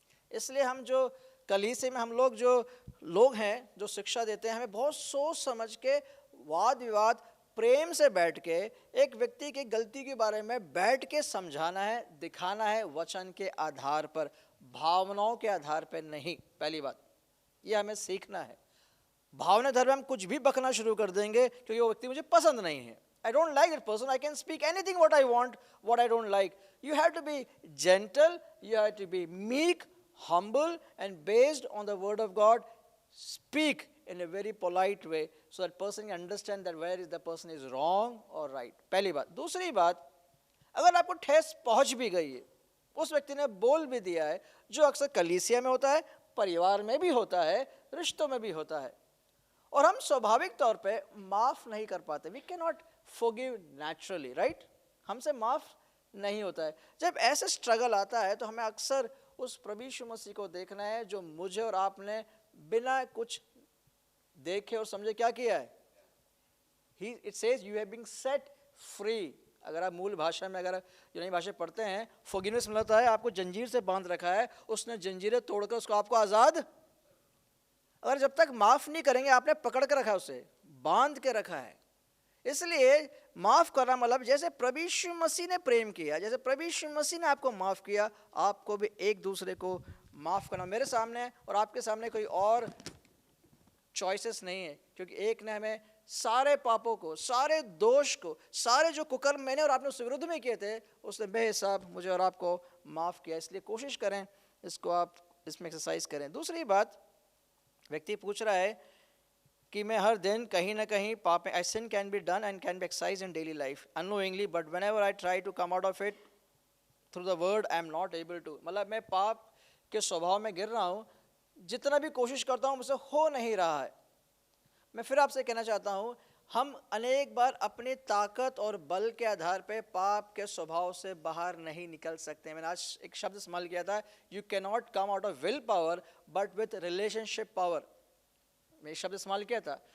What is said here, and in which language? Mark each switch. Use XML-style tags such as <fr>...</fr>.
<hi>इसलिए हम जो कलीसिया में हम लोग जो लोग हैं जो शिक्षा देते हैं, हमें बहुत सोच समझ के वाद विवाद प्रेम से बैठ के एक व्यक्ति की गलती के बारे में बैठ के समझाना है, दिखाना है, वचन के आधार पर, भावनाओं के आधार पर नहीं. पहली बात ये हमें सीखना है. भावना धर्म हम कुछ भी बकना शुरू कर देंगे क्योंकि वो व्यक्ति मुझे पसंद नहीं है.</hi> <en>I don't like that person. I can speak anything what I want, what I don't like. You have to be gentle, you have to be meek, humble, and based on the word of God, speak in a very polite way so that person can understand that where is the person is wrong or right.</en> <hi>पहली बात. दूसरी बात, अगर आपको ठेस पहुंच भी गई है, उस व्यक्ति ने बोल भी दिया है, जो अक्सर कलीसिया में होता है, परिवार में भी होता है, रिश्तों में भी होता है, और हम स्वाभाविक तौर पे माफ नहीं कर पाते.</hi> <en>We can not forgive naturally, right?</en> <hi>हमसे माफ नहीं होता है. जब ऐसे स्ट्रगल आता है तो हमें अक्सर उस प्रभु यीशु मसीह को देखना है जो मुझे और आपने बिना कुछ देखे और समझे क्या किया है.</hi> <en>It says you have been set free.</en> <hi>अगर आप मूल भाषा में, अगर यूनानी भाषा पढ़ते हैं, forgiveness मिलता है, आपको जंजीर से बांध रखा है, उसने जंजीरें तोड़कर उसको आपको आज़ाद. अगर जब तक माफ नहीं करेंगे, आपने पकड़ कर रखा है, उसे बांध के रखा है. इसलिए माफ करना मतलब जैसे प्रभु यीशु मसीह ने प्रेम किया, जैसे प्रभु यीशु मसीह ने आपको माफ किया, आपको भी एक दूसरे को माफ करना. मेरे सामने और आपके सामने कोई और चॉइसेस नहीं है, क्योंकि एक ने हमें सारे पापों को, सारे दोष को, सारे जो कुकर्म मैंने और आपने उसके विरुद्ध में किए थे, उसने बेहिसाब मुझे और आपको माफ किया. इसलिए कोशिश करें इसको, आप इसमें एक्सरसाइज करें. दूसरी बात, व्यक्ति पूछ रहा है कि मैं हर दिन कहीं ना कहीं पाप में,</hi> <en>sin can be done and can be exercised in daily life unknowingly, but whenever I try to come out of it through the word I am not able to.</en> <hi>मतलब मैं पाप के स्वभाव में गिर रहा हूँ, जितना भी कोशिश करता हूँ मुझसे हो नहीं रहा है. मैं फिर आपसे कहना चाहता हूँ, हम अनेक बार अपनी ताकत और बल के आधार पे पाप के स्वभाव से बाहर नहीं निकल सकते. मैंने आज एक शब्द इस्तेमाल किया था,</hi> <en>You can not come out of will power but with relationship power.</en> <hi>मैं शब्द इस्तेमाल किया था.</hi>